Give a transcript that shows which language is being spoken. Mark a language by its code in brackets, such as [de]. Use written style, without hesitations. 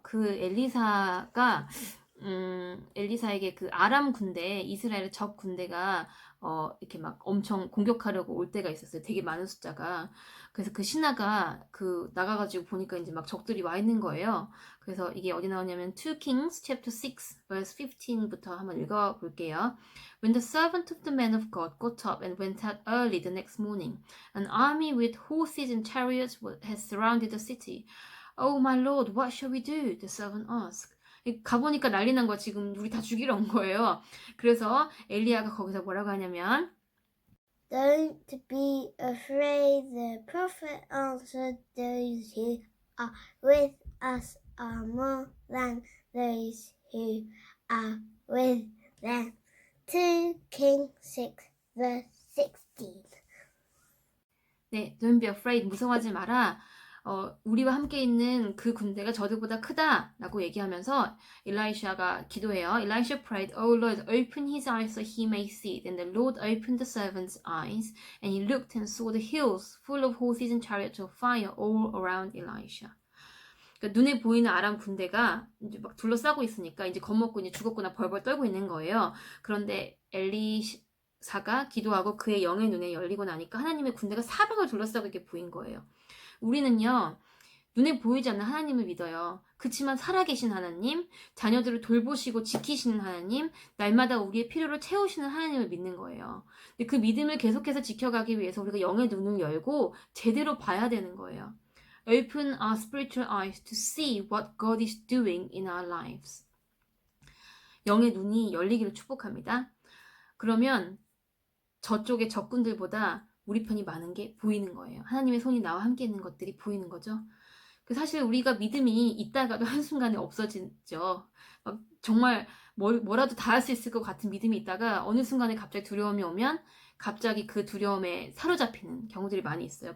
[ko] 그 엘리사가 엘리사에게 그 아람 군대, 이스라엘의 적 군대가 이렇게 막 엄청 공격하려고 올 때가 있었어요. 되게 많은 숫자가. 그래서 그 신하가 그 나가가지고 보니까 이제 막 적들이 와 있는 거예요. 그래서 이게 어디 나오냐면 [en] 2 Kings chapter 6 verse 15부터 [ko] 한번 읽어볼게요. [en] When the servant of the man of God got up and went out early the next morning, an army with horses and chariots had surrounded the city. Oh my lord, what shall we do? The servant asked. [ko] 가보니까 난리 난 거야. 지금 우리 다 죽이러 온 거예요. 그래서 엘리야가 거기서 뭐라고 하냐면 [en] Don't be afraid, the prophet answered. Those who are with us are more than those who are with them. 2 Kings 6 verse 16. [ko] 네, [en] don't be afraid, [ko] 무서워하지 마라. 우리와 함께 있는 그 군대가 저들보다 크다 라고 얘기하면서 엘리샤가 기도해요. [en] Elisha prayed, Oh Lord, open his eyes so he may see. Then the Lord opened the servant's eyes, and he looked and saw the hills full of horses and chariots of fire all around Elisha. [ko] 그러니까 눈에 보이는 아람 군대가 이제 막 둘러싸고 있으니까 이제 겁먹고 이제 죽었구나 벌벌 떨고 있는 거예요. 그런데 엘리사가 기도하고 그의 영의 눈에 열리고 나니까 하나님의 군대가 사방을 둘러싸고 이렇게 보인 거예요. 우리는요, 눈에 보이지 않는 하나님을 믿어요. 그치만 살아계신 하나님, 자녀들을 돌보시고 지키시는 하나님, 날마다 우리의 필요를 채우시는 하나님을 믿는 거예요. 근데 그 믿음을 계속해서 지켜가기 위해서 우리가 영의 눈을 열고 제대로 봐야 되는 거예요. [en] Open our spiritual eyes to see what God is doing in our lives. [ko] 영의 눈이 열리기를 축복합니다. 그러면 저쪽의 적군들보다 우리 편이 많은 게 보이는 거예요. 하나님의 손이 나와 함께 있는 것들이 보이는 거죠. 사실 우리가 믿음이 있다가도 한순간에 없어지죠. 막 정말 뭐라도 다 할 수 있을 것 같은 믿음이 있다가 어느 순간에 갑자기 두려움이 오면 갑자기 그 두려움에 사로잡히는 경우들이 많이 있어요.